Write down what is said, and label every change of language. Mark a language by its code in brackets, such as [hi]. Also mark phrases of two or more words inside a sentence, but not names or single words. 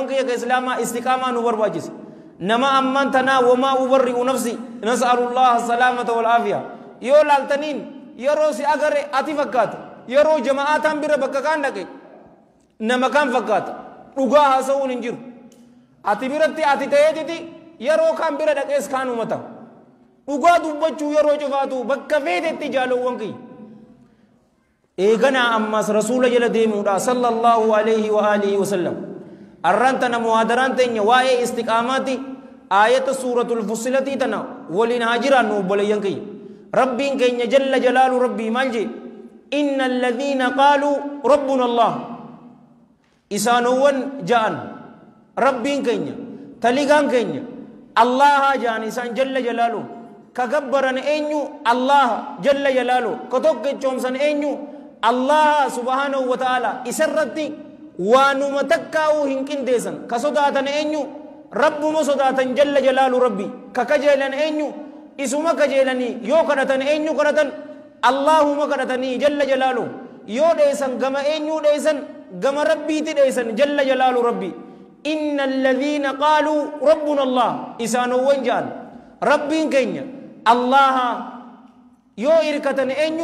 [om] kiyya ka islaamaa istiqaamaa nu barbaachisa nama ammaan tanaa [ar] وما أبرئ نفسي نسأل الله السلامة والعافية [om] yoo laaltaniin yeroo si agare ati fakkaata yeroo jama'aataan bira bakka kaan dhaqe nama kaan fakkaata dhugaa haasa'uun hin jiru ati biratti ati ta'eetiti yeroo kaan bira dhaqees kaan umata dhugaa dubbachuu yeroo cufaatu bakka feetetti jaalawwan kiyya eeganaa ammas rasuula jala deemuudha [ar] صلى الله عليه وآله وسلم [om] arrantana muhaadaraan teenya waa'ee istiqaamaati aayata suuratul fussilatii tana waliin haa jiraannu obboleeyyan kiyya rabbiin keenya [ar] جل جلاله [om] rabbii maal jee [ar] إن الذين قالوا ربنا الله [om] isaanowwan ja'an rabbiin keenya taligaan keenya allaha ja'an isaan [ar] جل جلاله [om] ka gabbaran eenyu allaha [ar] جل جلاله [om] ka tokkechoomsan eenyu Allah [ar] سبحانه وتعالى [om] isarratti waanuma takkaa'uu hin qindeessan ka sodaatan eenyu rabbuma sodaatan [ar] جل جلاله [om] rabbi ka kajeelan eenyu isuma kajeelanii yoo kadhatan eenyu kadhatan Allahuma kadhatanii [ar] جل جلاله [om] yoo dheessan gama eenyu dheessan gama rabbiiti dheessan [ar] جل جلاله [om] rabbi [ar] إن الذين قالوا ربنا الله [om] isaanowwan ja'an rabbiin keenya Allaha yoo irkatan eenyu